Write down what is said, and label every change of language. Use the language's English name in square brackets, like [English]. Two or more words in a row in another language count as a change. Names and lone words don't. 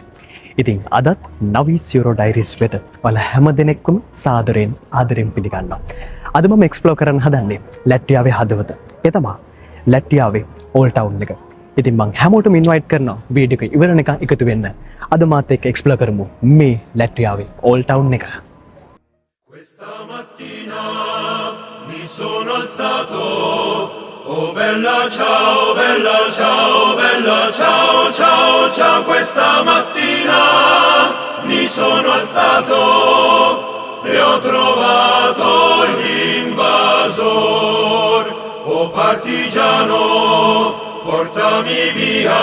[Sinhala] ඉතින් අදත් නවීස් යුරෝ ඩයිරිස් වෙත ඔයාලා හැම දෙනෙක්ම සාදරයෙන් ආදරයෙන් පිළිගන්නවා. අද මම එක්ස්ප්ලෝර් කරන්න හදන්නේ ලැට්වියාවේ හදවත. ඒ තමයි ලැට්වියාවේ [English] Old Town [Sinhala] එක. ඉතින් මම හැමෝටම ඉන්වයිට් කරනවා වීඩියෝ එක ඉවරනකම් එකතු වෙන්න. අද මාත් එක්ක එක්ස්ප්ලෝර් කරමු මේ ලැට්වියාවේ [English] Old Town [Sinhala] එක. [Italian] Questa mattina mi sono alzato, oh bella ciao, bella ciao, bella ciao, ciao, ciao. Questa mattina mi sono alzato e ho trovato l'invasor, oh partigiano, portami via.